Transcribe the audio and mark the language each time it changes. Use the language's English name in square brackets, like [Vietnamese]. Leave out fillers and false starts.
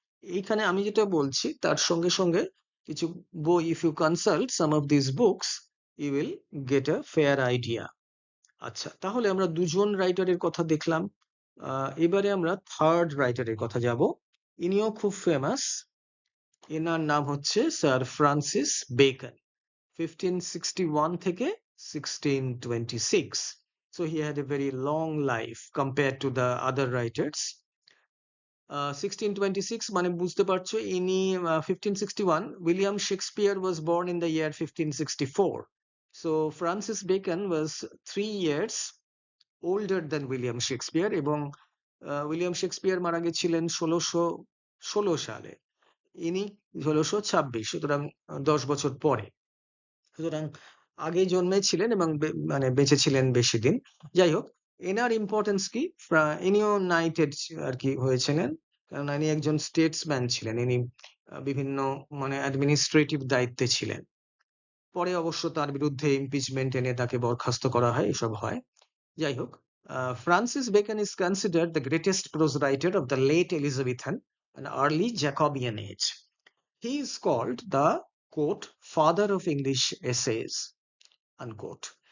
[Bangla] এইখানে আমি যেটা বলছি তার সঙ্গে সঙ্গে কিছু বই, [English] If you consult some of this books you will get a fair idea. [Bangla] আচ্ছা, তাহলে আমরা দুজন রাইটারের কথা দেখলাম। এবারে আমরা থার্ড রাইটারের কথা যাব। ইনিও খুব ফেমাস, এনার নাম হচ্ছে স্যার ফ্রান্সিস বেকন। 1561 থেকে 1626. [English] So he had a very long life compared to the other writers. [Bangla] 1626 মানে বুঝতে পারছো ইনি 1561 [English] William Shakespeare was born in the year 1564. So Francis Bacon was 3 years older than William Shakespeare [Bangla] এবং William Shakespeare মারা গেছিলেন 1616 সালে, ইনি 1626, সুতরাং 10 বছর পরে। সুতরাং আগে জন্মেছিলেন এবং মানে বেঁচে ছিলেন বেশি দিন। যাই হোক, এনার ইম্পর্টেন্স কি, ইনিও নাইটেড আর কি হয়েছিলেন, কারণ ইনি একজন স্টেটসম্যান ছিলেন, ইনি বিভিন্ন মানে অ্যাডমিনিস্ট্রেটিভ দায়িত্বে ছিলেন। পরে অবশ্য তার বিরুদ্ধে ইমপিচমেন্ট এনে তাকে বরখাস্ত করা হয়, এসব হয়। যাই হোক, [English] Francis Bacon is considered the greatest prose writer of the late Elizabethan and early Jacobean age. He is called the quote father of English essays unquote.